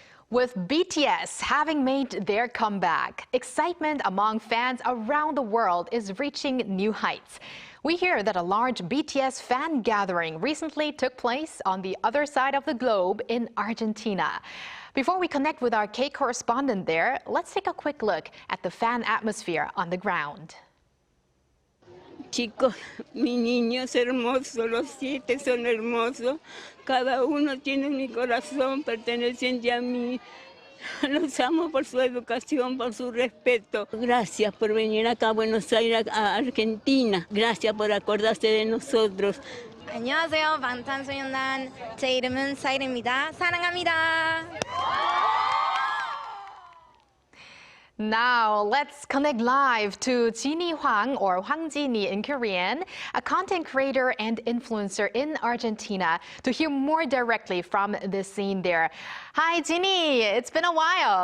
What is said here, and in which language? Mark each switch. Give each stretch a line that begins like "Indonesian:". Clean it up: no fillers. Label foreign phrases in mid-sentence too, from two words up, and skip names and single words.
English: With BTS having made their comeback, excitement among fans around the world is reaching new heights. We hear that a large BTS fan gathering recently took place on the other side of the globe in Argentina. Before we connect with our K-Correspondent there, let's take a quick look at the fan atmosphere on the ground.
Spanish: Chicos, mi niños hermosos, los 7 son hermosos. Cada uno tiene mi corazón perteneciente a mí. Los amo por su educación, por su respeto. Gracias por venir acá a Buenos Aires, a Argentina. Gracias por acordarse de nosotros.
Korean: 안녕하세요. 방탄소년단 제 이름은 사이르입니다. 사랑합니다.
English: Now, let's connect live to Jini Hwang, or Hwang Jini in Korean, a content creator and influencer in Argentina, to hear more directly from the scene there. Hi, Jini. It's been a while.